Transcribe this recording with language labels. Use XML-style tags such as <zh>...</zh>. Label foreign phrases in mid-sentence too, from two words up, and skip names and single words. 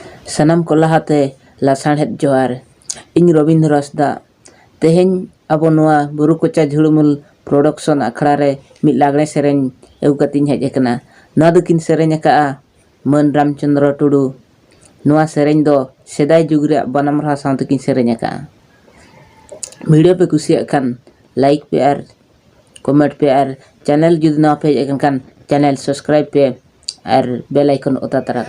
<sat>Sanam ko lahate lasarhet johar. Ing Robindra Hasda. Teheny abo noa Buru Kocha Jhulumul production akhड़ा रे mid lagne sereny eu katin hej ekana. Noa do kin sereny aka'a Man Ramchandra Tudu. Noa sereny do sedai jug re banam raha sawte kin sereny aka'a. Video pe kusiak kan like pe ar comment pe ar channel judi na pe ekan kan</sat> <en>channel subscribe</en> <sat>pe ar</sat> <en>bell icon</en> <sat>ota tarakap.</sat>